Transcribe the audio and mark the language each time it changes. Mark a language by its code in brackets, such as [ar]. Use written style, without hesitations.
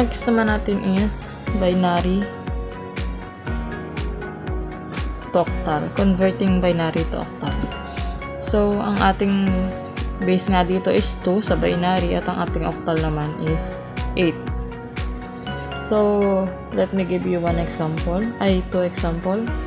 [en] Next [tl] naman natin [en] is binary to octal. Converting binary to octal. [tl] So, ang ating base nga dito is 2 sa binary at ang ating octal naman is 8. [en] So, let me give you two example.